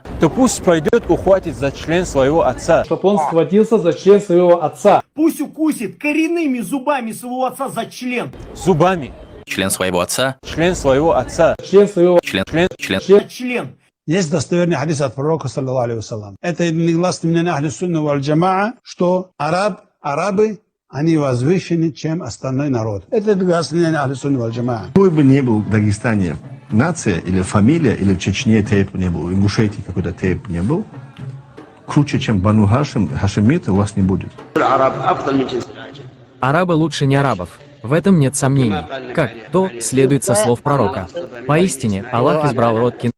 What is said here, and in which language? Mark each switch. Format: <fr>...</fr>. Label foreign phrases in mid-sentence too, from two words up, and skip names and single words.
<ru>то пусть пойдет ухватит за член своего отца, чтобы он схватился за член своего отца, пусть укусит коренными зубами своего отца за член, зубами, член своего отца, член своего отца, член. Есть достоверный хадис от пророка,</ru> <ar>صلى الله عليه وسلم.</ar> <ru>Это негласно мнение</ru> <ar>أهل السنة والجماعة,</ar> <ru>что арабы, они возвышены, чем остальной народ. Это негласно мнение</ru> <ar>أهل السنة والجماعة.</ar> <ru>Какой бы ни был в Дагестане нация или фамилия, или в Чечне тейп не был, в Ингушетии какой-то тейп не был, круче, чем Бану Хашим, хашимиты у вас не будет. Арабы лучше не арабов. В этом нет сомнений. Как то следует со слов пророка. Поистине, Аллах избрал род Кинана.</ru>